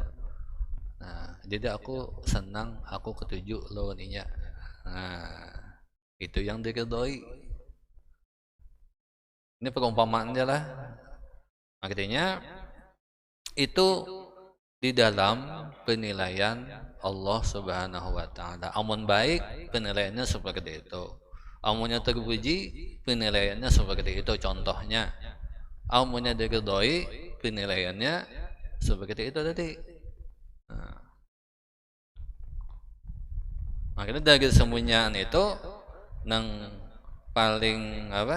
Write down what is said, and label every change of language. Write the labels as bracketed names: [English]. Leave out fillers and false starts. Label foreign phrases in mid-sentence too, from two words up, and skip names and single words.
[Banjar] Nah, jadi aku senang, aku ketujuh lawan inya. [Indonesian] Nah, itu yang diridhoi. Ini perumpamaannya lah. Artinya itu di dalam penilaian Allah [Arabic] سبحانه وتعالى. [Banjar] Amun baik penilaiannya seperti itu. Amunnya terpuji penilaiannya seperti itu. Contohnya, amunnya diridhoi penilaiannya seperti itu tadi. [Indonesian] Nah, makanya dari semuanya itu yang paling apa?